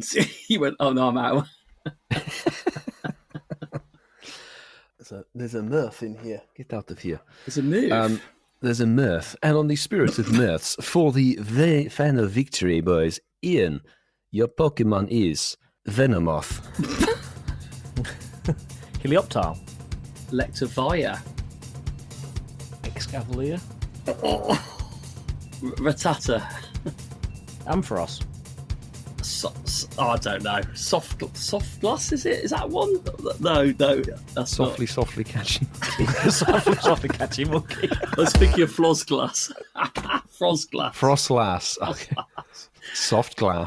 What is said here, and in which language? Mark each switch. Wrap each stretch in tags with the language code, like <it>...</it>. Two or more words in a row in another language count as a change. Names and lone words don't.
<en>You went, oh no, I'm out. There's a mirth in here. Get out of here. It's a move. There's a mirth. And on the spirit of mirths, for the fan of victory, boys, Ian, your Pokemon is Venomoth. Helioptile. Electivire. Excavalier. Rattata. Ampharos. I don't know. Soft glass, is it? Is that one? No, that's Softly catching. softly catchy monkey. not. I was thinking of Frostglass. Frostglass. Frostglass. Okay. Soft glass.</en>